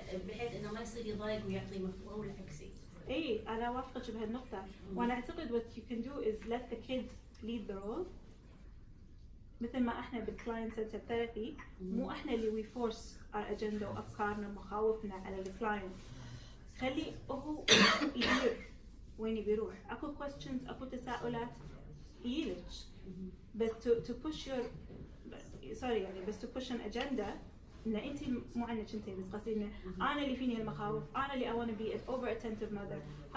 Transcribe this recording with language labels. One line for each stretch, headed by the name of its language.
Arabic: بحيث انه ما يصير يضايق ويعطي مفهوم العكسي. اي انا وافقك بهالنقطة، وانا اعتقد
English: what you can do is let the kid lead the role.
Arabic: مثل ما احنا بالكلاينت سنتر ثيرابي مو احنا اللي
English: we force our agenda
Arabic: وافكارنا ومخاوفنا على الكلاينت، خلي هو يدير وين يبي يروح. اكو questions اكو تساؤلات يلج، بس
English: to push your
Arabic: يعني بس
English: to push an agenda
Arabic: ان انت مو عنك انت بس، قصدي ان انا اللي فيني هالمخاوف، انا اللي
English: I want to be an over attentive mother.